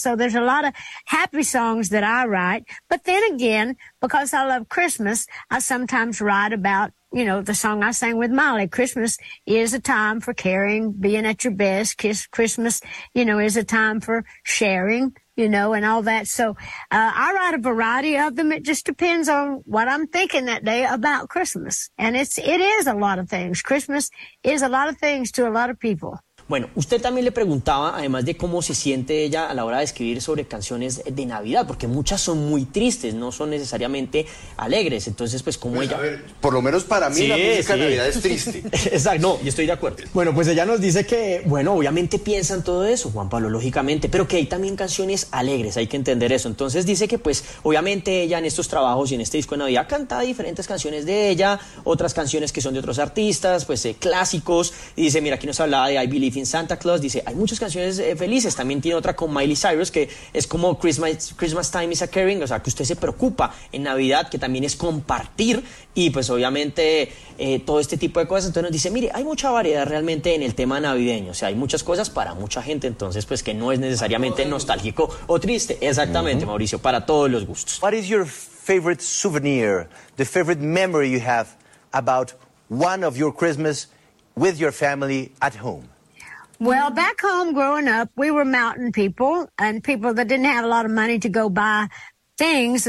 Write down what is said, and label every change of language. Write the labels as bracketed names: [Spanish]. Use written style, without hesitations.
[English] So there's a lot of happy songs that I write, but then again, because I love Christmas, I sometimes write about, you know, the song I sang with Molly, Christmas is a time for caring, being at your best, kiss Christmas, you know, is a time for sharing, you know, and all that. So I write a variety of them. It just depends on what I'm thinking that day about Christmas. And it is a lot of things. Christmas is a lot of things to a lot of people. [Spanish] Bueno, usted también le preguntaba, además de cómo se siente ella a la hora de escribir sobre canciones de Navidad, porque muchas son muy tristes, no son necesariamente alegres. Entonces, pues como pues, ella... A ver, por lo menos para mí sí, la música sí. De Navidad es triste. Exacto, no, y estoy de acuerdo. Bueno, pues ella nos dice que, bueno, obviamente piensa en todo eso, Juan Pablo, lógicamente, pero que hay también canciones alegres, hay que entender eso. Entonces dice que, pues, obviamente ella en estos trabajos y en este disco de Navidad canta diferentes canciones de ella, otras canciones que son de otros artistas, pues clásicos, y dice, mira, aquí nos hablaba de I Believe en Santa Claus, dice, hay muchas canciones felices. También tiene otra con Miley Cyrus que es como Christmas Time is a Caring, o sea, que usted se preocupa en Navidad, que también es compartir, y pues obviamente todo este tipo de cosas. Entonces nos dice, mire, hay mucha variedad realmente en el tema navideño, o sea, hay muchas cosas para mucha gente, entonces pues que no es necesariamente nostálgico o triste. Exactamente, uh-huh. Mauricio, para todos los gustos. [English] What is your favorite souvenir, the favorite memory you have about one of your Christmas with your family at home? Well, back home growing up, we were mountain people and people that didn't have a lot of money to go buy things.